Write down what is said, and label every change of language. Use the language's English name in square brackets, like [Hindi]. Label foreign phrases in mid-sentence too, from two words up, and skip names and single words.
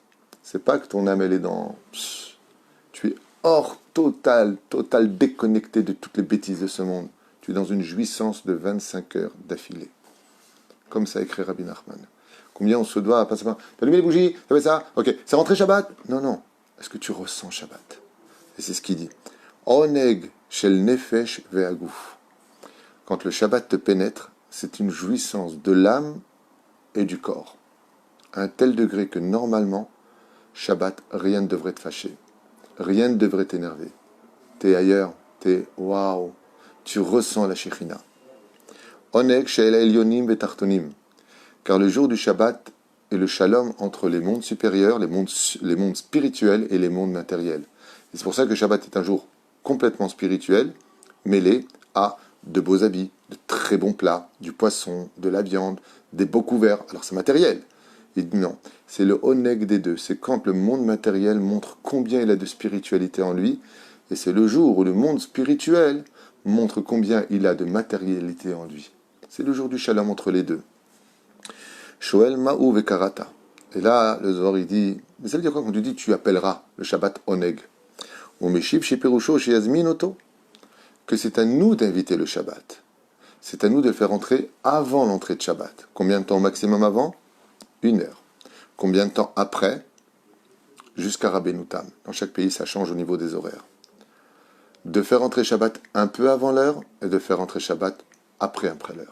[French] C'est pas que ton âme, elle est dans... Tu es hors total déconnecté de toutes les bêtises de ce monde. Tu es dans une jouissance de 25 heures d'affilée. Comme ça écrit Rabbi Nachman. Combien on se doit à passer par... T'as allumé les bougies? T'as fait ça? Ok. C'est rentré Shabbat? Non. Est-ce que tu ressens Shabbat? Et c'est ce qu'il dit. [Hebrew] עונג של נפש והגוף. [French] Quand le Shabbat te pénètre, c'est une jouissance de l'âme et du corps. À un tel degré que normalement, Shabbat, rien ne devrait te fâcher. Rien ne devrait t'énerver. T'es ailleurs, t'es waouh. Tu ressens la Shekhinah. [Hebrew] עונג של עליונים ותחתונים. [French] Car le jour du Shabbat est le shalom entre les mondes supérieurs, les mondes spirituels et les mondes matériels. Et c'est pour ça que Shabbat est un jour complètement spirituel, mêlé à de beaux habits, de très bons plats, du poisson, de la viande, des beaux couverts. Alors c'est matériel. Il dit non, c'est le oneg des deux. C'est quand le monde matériel montre combien il a de spiritualité en lui, et c'est le jour où le monde spirituel montre combien il a de matérialité en lui. C'est le jour du shalom entre les deux. [Hebrew] שואל מהו וקראת. [French] Et là, le Zohar, il dit, mais ça veut dire quoi quand tu dis tu appelleras le Shabbat oneg? [Hebrew] והוא משיב שפירושו שיזמין אותו. [French] Que c'est à nous d'inviter le Shabbat. C'est à nous de le faire entrer avant l'entrée de Shabbat. Combien de temps maximum avant? 1 heure. Combien de temps après? Jusqu'à Rabbeinu Tam. Dans chaque pays, ça change au niveau des horaires. De faire entrer Shabbat un peu avant l'heure et de faire entrer Shabbat après l'heure.